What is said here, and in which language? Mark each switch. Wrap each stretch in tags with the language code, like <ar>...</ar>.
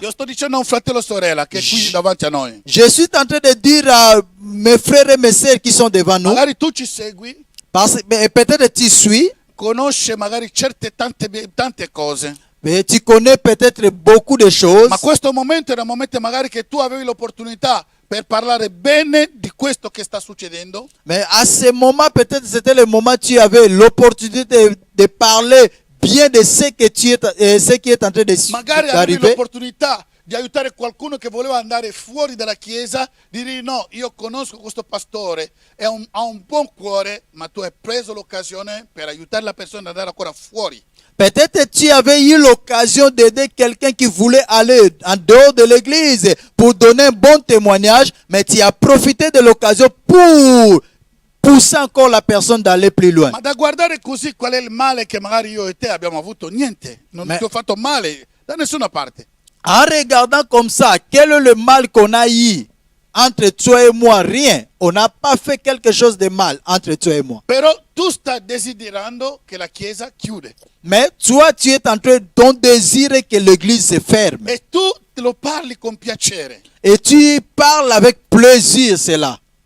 <it>Io sto dicendo a un fratello o sorella che è qui davanti a noi.</it> <fr>Je suis en train de dire à mes frères et mes sœurs qui sont devant nous,</fr> <it>Magari tu ci segui,</it> <fr>peut-être tu suis,</fr> <it>conosci magari tante cose.</it> <fr>mais tu connais peut-être beaucoup de choses.</fr> <it>Ma questo momento era un momento magari che tu avevi l'opportunità per parlare bene di questo che sta succedendo.</it> <fr>Mais à ce moment, peut-être c'était le moment où tu avais l'opportunité de parler bien de ce qui est en train</fr> <it>Magari avevi</it> <fr>d'arriver.</fr> <it>l'opportunità di aiutare qualcuno che voleva andare fuori dalla chiesa, di dire no, io conosco questo pastore, ha un buon cuore, ma tu hai preso l'occasione per aiutare la persona ad andare ancora fuori.</it> <fr>Peut-être tu avais eu l'occasion d'aider quelqu'un qui voulait aller en dehors de l'église pour donner un bon témoignage, mais tu as profité de l'occasion pour pousser encore la personne d'aller plus loin.</fr> <it>Ma da guardare così qual è il male che magari io e te abbiamo avuto? Niente, non ti ho fatto male da nessuna parte.</it> <fr>En regardant comme ça, quel est le mal qu'on a eu entre toi et moi? Rien. On n'a pas fait quelque chose de mal entre toi et moi.</fr> <it>Però tu stai desiderando che la chiesa chiude.</it> <fr>Mais toi, tu es en train de désirer que l'église se ferme.</fr> <it>E tu te lo parli con piacere.</it> <fr>Et tu parles avec plaisir cela.</fr>